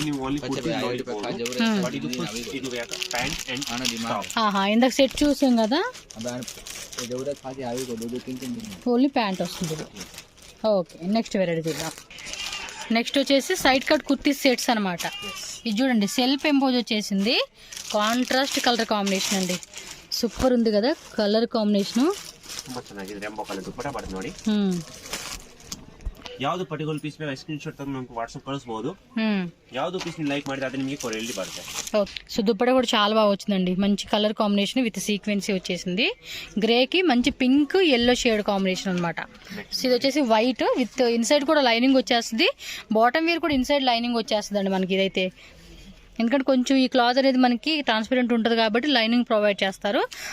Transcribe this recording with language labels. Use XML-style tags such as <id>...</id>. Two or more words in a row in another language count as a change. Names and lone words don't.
<te>ఇందాక సెట్ చూసాం కదా,</te> <en>only pant</en> <te>వస్తుంది ఇది. ఓకే.</te> <en>next variety</en> <te>చూద్దాం. నెక్స్ట్ వచ్చేసి</te> <en>side cut kurti sets</en> <te>అనమాట. ఇది చూడండి</te> <en>self emboss</en> <te>వచ్చేసింది,</te> <en>contrast colour combination</en> <te>అండి. సూపర్ ఉంది కదా</te> <en>colour combination.</en> <kn>ಯಾವ್ದು</kn> <en>particular piece</en> <kn>ಬೇಕು</kn> <en>screen shot</en> <kn>ತೆಗೆದು ನಮಗೆ ವಾಟ್ಸ್ಆಪ್ ಕಳಿಸಬಹುದು. ಯಾವ್ದು ಪೀಸ್ ನೀವು ಲೈಕ್ ಮಾಡಿದ್ರೆ ಅದು ನಿಮಗೆ ಕೊರಿಯರ್ಲಿ ಬರುತ್ತೆ.</kn> <te>ఓకే. సో దుప్పట కూడా చాలా బాగా వచ్చిందండి, మంచి</te> <en>colour combination with sequency</en> <te>వచ్చేసింది. గ్రే కి మంచి</te> <en>pink yellow shade combination</en> <te>అనమాట. సో ఇది వచ్చేసి</te> <en>white with inside</en> <te>కూడా లైనింగ్ వచ్చేస్తుంది.</te> <en>bottom wear</en> <te>కూడా</te> <en>inside lining</en> <te>వచ్చేస్తుంది అండి మనకి ఇదైతే. ఎందుకంటే కొంచెం ఈ క్లాత్ అనేది మనకి ట్రాన్స్పరెంట్ ఉంటుంది కాబట్టి</te> <en>lining provide</en> <te>చేస్తారు.</te>